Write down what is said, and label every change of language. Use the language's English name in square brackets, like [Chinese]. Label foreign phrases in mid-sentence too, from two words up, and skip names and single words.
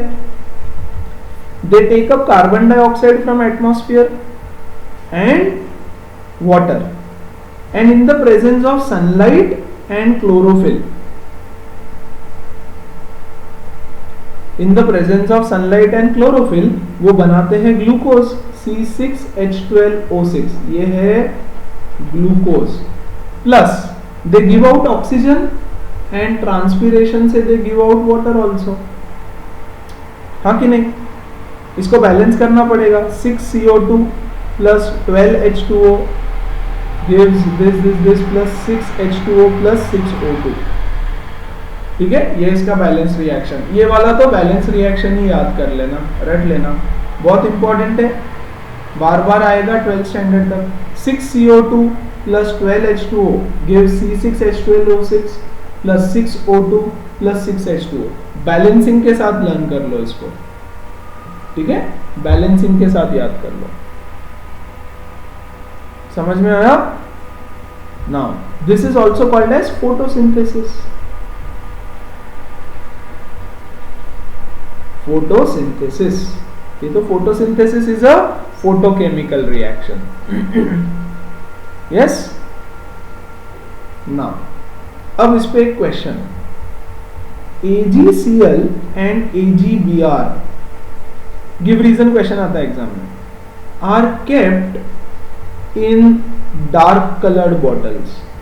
[English] they take up carbon dioxide from atmosphere and water, and in the presence of sunlight and chlorophyll, [Hindi] वो बनाते हैं ग्लूकोज, C6H12O6, ये है ग्लूकोज। [English] plus they give out oxygen and transpiration से they give out water also, [Hindi] हाँ कि नहीं? इसको बैलेंस करना पड़ेगा। [English] 6CO2 प्लस 12H2O gives this plus 6H2O plus 6O2, [Hindi] ठीक है? ये इसका [English] balance reaction. [Hindi] ये वाला तो [English] balance reaction [Hindi] ही याद कर लेना, रट लेना, बहुत इंपॉर्टेंट है, बार बार आएगा 12th स्टैंडर्ड तक। [English] 6CO2 plus 12H2O gives C6H12O6 plus 6O2 plus 6H2O। [Hindi] बैलेंसिंग के साथ लर्न कर लो इसको, ठीक है? बैलेंसिंग के साथ याद कर लो। समझ में आया? [English] now this is also called as photosynthesis. [Hindi] ये तो [English] photosynthesis is a photochemical reaction. yes, now [Hindi] अब इस पे एक [English] question, AgCl and AgBr, give reason question [Hindi] आता है एग्जाम में, [English] are kept in dark coloured bottles.